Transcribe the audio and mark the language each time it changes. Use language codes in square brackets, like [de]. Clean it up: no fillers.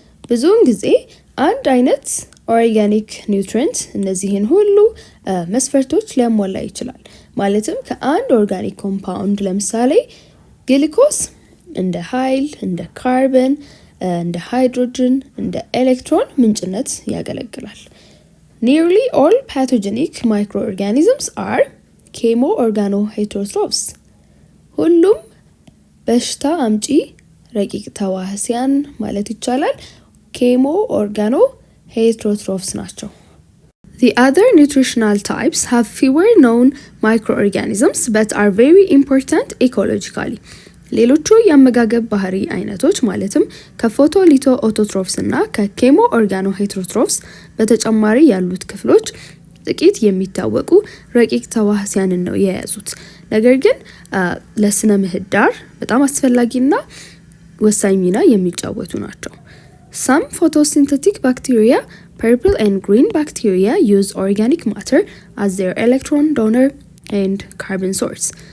[am] ብዙውን ጊዜ አንድ አይነት ኦርጋኒክ ኒውትሪንት እነዚህን ሁሉ መስፈርቶች ሊያሟላ ይችላል። ማለትም ከአንድ ኦርጋኒክ ኮምፓውንድ ለምሳሌ ግሉኮስ እንደ ኃይል፣ እንደ ካርበን፣ እንደ ሃይድሮጅን፣ እንደ ኤሌክትሮን ምንጭነት ያገለግላል። [en] Nearly all pathogenic microorganisms are chemoorganoheterotrophs. [am] ሁሉም በሽታ አምጪ ረቂቅ ተዋህሲያን ማለት ይቻላል chemoorganoheterotrophs ናቸው። [en] The other nutritional types have fewer known microorganisms but are very important ecologically. [am] ሌሎቹ የአመጋገብ ባህሪ አይነቶች ማለትም ከፎቶሊቶአውቶትሮፍስ እና ከchemoorganoheterotrophs በተጨማሪ ያሉት ክፍሎች ጥቂት የሚታወቁ ረቂቅ ተዋህሲያንን ነው የያዙት። ነገር ግን ለስነ ምህዳር በጣም አስፈላጊና ወሳኝ ሚና የሚጫወቱ ናቸው። [en] Some photosynthetic bacteria, purple and green bacteria, use organic matter as their electron donor and carbon source.